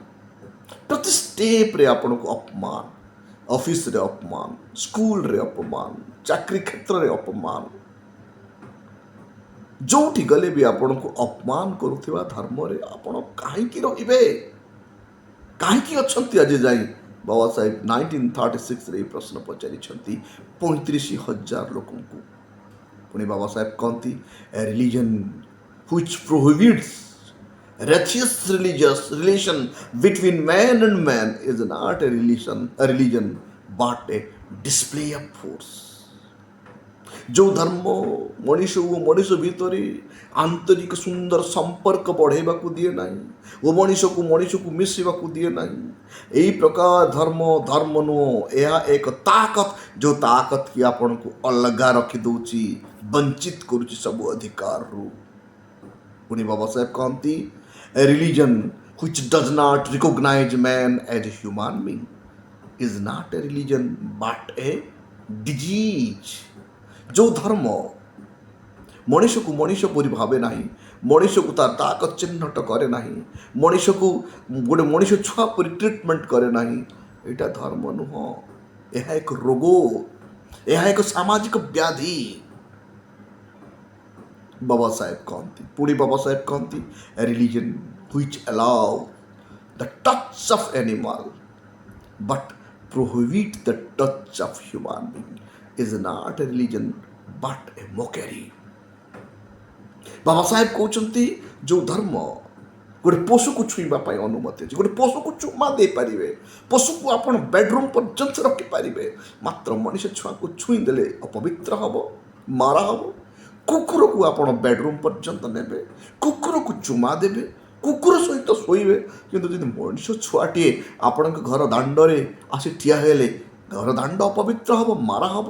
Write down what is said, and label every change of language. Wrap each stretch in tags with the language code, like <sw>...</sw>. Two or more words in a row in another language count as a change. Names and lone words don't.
<or>ପ୍ରତି ଷ୍ଟେପ୍ରେ ଆପଣଙ୍କୁ ଅପମାନ, ଅଫିସରେ ଅପମାନ, ସ୍କୁଲରେ ଅପମାନ, ଚାକିରି କ୍ଷେତ୍ରରେ ଅପମାନ, ଯେଉଁଠି ଗଲେ ବି ଆପଣଙ୍କୁ ଅପମାନ କରୁଥିବା ଧର୍ମରେ ଆପଣ କାହିଁକି ରହିବେ, କାହିଁକି ଅଛନ୍ତି ଆଜି ଯାଇ? ବାବା ସାହେବ 1936ରେ ଏହି ପ୍ରଶ୍ନ ପଚାରିଛନ୍ତି 35,000 ଲୋକଙ୍କୁ। ପୁଣି ବାବା ସାହେବ କହନ୍ତି,</or> <en>a religion which prohibits righteous religious relation between man and man is not a religion but a display of force।</en> <or>ଯେଉଁ ଧର୍ମ ମଣିଷ ଓ ମଣିଷ ଭିତରେ ଆନ୍ତରିକ ସୁନ୍ଦର ସମ୍ପର୍କ ବଢ଼େଇବାକୁ ଦିଏ ନାହିଁ ଓ ମଣିଷକୁ ମିଶିବାକୁ ଦିଏ ନାହିଁ, ଏହି ପ୍ରକାର ଧର୍ମ ନୁହଁ। ଏହା ଏକ ତାକତ, ଯେଉଁ ତାକତ କି ଆପଣଙ୍କୁ ଅଲଗା ରଖିଦେଉଛି, ବଞ୍ଚିତ କରୁଛି ସବୁ ଅଧିକାରରୁ। ପୁଣି ବାବା ସାହେବ କହନ୍ତି,</or> <en>a religion which does not recognize man as a human being is not a religion but a disease।</en> <or>ଯେଉଁ ଧର୍ମ ମଣିଷକୁ ମଣିଷ ପରି ଭାବେ ନାହିଁ, ମଣିଷକୁ ତାର ତାକତ ଚିହ୍ନଟ କରେ ନାହିଁ, ମଣିଷକୁ ଗୋଟେ ମଣିଷ ଛୁଆ ପରି ଟ୍ରିଟମେଣ୍ଟ କରେ ନାହିଁ, ଏଇଟା ଧର୍ମ ନୁହଁ। ଏହା ଏକ ରୋଗ, ଏହା ଏକ ସାମାଜିକ ବ୍ୟାଧି। ବାବା ସାହେବ କହନ୍ତି, ପୁଣି ବାବା ସାହେବ କହନ୍ତି,</or> <en>a religion which allow the touch of animal but prohibit the touch of human being is not a religion but a mockery।</en> <or>ବାବା ସାହେବ କହୁଛନ୍ତି, ଯେଉଁ ଧର୍ମ ଗୋଟେ ପଶୁକୁ ଛୁଇଁବା ପାଇଁ ଅନୁମତି ଅଛି, ଗୋଟେ ପଶୁକୁ ଚୁମା ଦେଇପାରିବେ, ପଶୁକୁ ଆପଣ ବେଡରୁମ୍ ପର୍ଯ୍ୟନ୍ତ ରଖିପାରିବେ, ମାତ୍ର ମଣିଷ ଛୁଆକୁ ଛୁଇଁ ଦେଲେ ଅପବିତ୍ର ହେବ, ମାରା ହେବ। କୁକୁରକୁ ଆପଣ ବେଡରୁମ୍ ପର୍ଯ୍ୟନ୍ତ ନେବେ, କୁକୁରକୁ ଚୁମା ଦେବେ, କୁକୁର ସହିତ ଶୋଇବେ, କିନ୍ତୁ ଯଦି ମଣିଷ ଛୁଆଟିଏ ଆପଣଙ୍କ ଘର ଦାଣ୍ଡରେ ଆସି ଠିଆ ହେଲେ, ଘର ଦାଣ୍ଡ ଅପବିତ୍ର ହେବ, ମାରା ହେବ।</or>